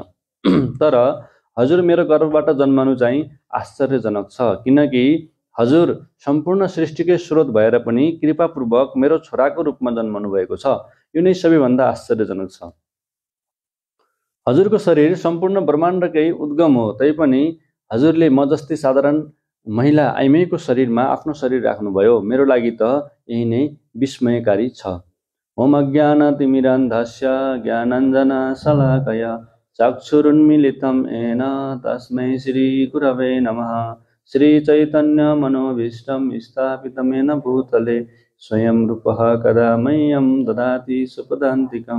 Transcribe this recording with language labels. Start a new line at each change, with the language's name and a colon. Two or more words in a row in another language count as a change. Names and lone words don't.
Nepali: तर हजुर मेरो गर्भबाट जन्मनु चाहिँ आश्चर्यजनक छ, किनकि हजुर सम्पूर्ण सृष्टिकै स्रोत भएर पनि कृपापूर्वक मेरो छोराको रूपमा जन्मनु भएको छ। यो नै सबैभन्दा आश्चर्यजनक छ। हजुरको शरीर सम्पूर्ण ब्रह्माण्डकै उद्गम हो, तैपनि हजुरले म जस्तै साधारण महिला आइमैको शरीरमा आफ्नो शरीर राख्नुभयो। मेरो लागि त यही नै विस्मयकारी छ।
Sanskrit: ओम अज्ञानतिमिरान्धस्य ज्ञानाञ्जना शलाकया चक्षुरुन्मीलितं येन तस्मै श्री गुरवे नमः। श्री चैतन्य मनोभीष्टं स्थापितं येन भूतले स्वयं रूपः कदा मह्यं ददाति स्वपदान्तिकं।